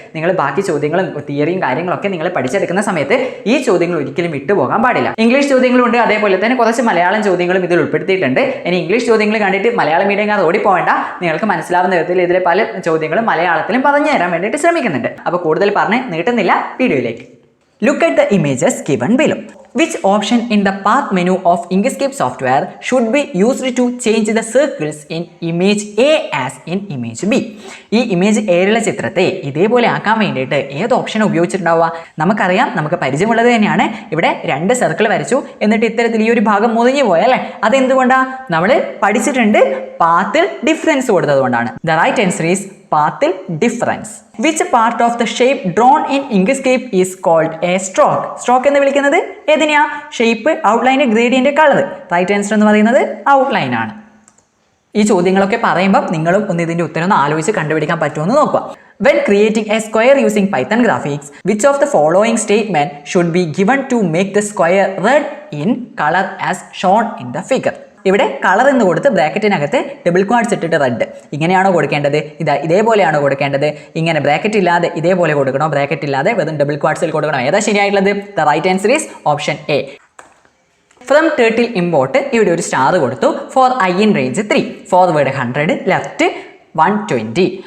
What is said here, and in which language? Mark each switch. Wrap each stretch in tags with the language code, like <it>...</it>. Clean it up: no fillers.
<ml>നിങ്ങൾ ബാക്കി ചോദ്യങ്ങളും തിയറിയും കാര്യങ്ങളൊക്കെ നിങ്ങൾ പഠിച്ചെടുക്കുന്ന സമയത്ത് ഈ ചോദ്യങ്ങൾ ഒരിക്കലും വിട്ടുപോകാൻ പാടില്ല. ഇംഗ്ലീഷ് ചോദ്യങ്ങളുണ്ട്, അതേപോലെ തന്നെ കുറച്ച് മലയാളം ചോദ്യങ്ങളും ഇതിൽ ഉൾപ്പെടുത്തിയിട്ടുണ്ട്. ഇനി ഇംഗ്ലീഷ് ചോദ്യങ്ങൾ കണ്ടിട്ട് മലയാളം മീഡിയം ഓടിപ്പോവേണ്ട, നിങ്ങൾക്ക് മനസ്സിലാവുന്ന വിധത്തിൽ ഇതിലെ പല ചോദ്യങ്ങളും മലയാളത്തിലും പറഞ്ഞു തരാൻ വേണ്ടിയിട്ട് ശ്രമിക്കുന്നുണ്ട്. അപ്പോൾ കൂടുതൽ പറഞ്ഞ് നീട്ടുന്നില്ല, വീഡിയോയിലേക്ക്.</ml> <en>Look at the images given below. Which option in the path menu of Inkscape software should be used to change the circles in image A as in image B?</en> <ml>ഈ ഇമേജ് എയിലുള്ള ചിത്രത്തെ ഇതേപോലെ ആക്കാൻ വേണ്ടിയിട്ട് ഏത് ഓപ്ഷൻ ഉപയോഗിച്ചിട്ടുണ്ടാവുക? നമുക്കറിയാം, നമുക്ക് പരിചയമുള്ളത് തന്നെയാണ്. ഇവിടെ 2 സർക്കിൾ വരച്ചു, എന്നിട്ട് ഇത്തരത്തിൽ ഈ ഒരു ഭാഗം മുറിഞ്ഞു പോയല്ലേ, അതെന്തുകൊണ്ടാണ്? നമ്മൾ പഠിച്ചിട്ടുണ്ട്, പാത്തിൽ ഡിഫറൻസ് കൊടുത്തത് കൊണ്ടാണ്.</ml> <en>The right answer is പാത്തിൽ difference. Which part of the shape drawn in Inkscape is called a stroke?</en> <ml>Stroke എന്ന് വിളിക്കുന്നത് ഏതിനെയാ? Shape, outline, gradient, colour. Right answer എന്ന് പറയുന്നത് ഔട്ട്ലൈൻ ആണ്. ഈ ചോദ്യങ്ങളൊക്കെ പറയുമ്പോൾ നിങ്ങളും ഒന്ന് ഇതിന്റെ ഉത്തരം ഒന്ന് ആലോചിച്ച് കണ്ടുപിടിക്കാൻ പറ്റുമെന്ന് നോക്കുക.</ml> <en>When creating a square using Python graphics, which of the following statement should be given to make the square red in color as shown in the figure?</en> <ml>ഇവിടെ കളർ എന്ന് കൊടുത്ത് ബ്രാക്കറ്റിനകത്ത് ഡബിൾ ക്വാഡ്സ് ഇട്ടിട്ട് റെഡ്, ഇങ്ങനെയാണോ കൊടുക്കേണ്ടത്? ഇതേപോലെയാണോ കൊടുക്കേണ്ടത്? ഇങ്ങനെ bracket ഇല്ലാതെ ഇതേപോലെ കൊടുക്കണോ? ബ്രാക്കറ്റ് ഇല്ലാതെ വെറും ഡബിൾ ക്വാഡ്സിൽ കൊടുക്കണോ? ഏതാ ശരിയായിട്ടുള്ളത്?</ml> <en>The right answer is option A. From turtle import</en> <ml>ഇവിടെ ഒരു സ്റ്റാർ കൊടുത്തു.</ml> <en>For i in range 3, forward 100, left 120.</en>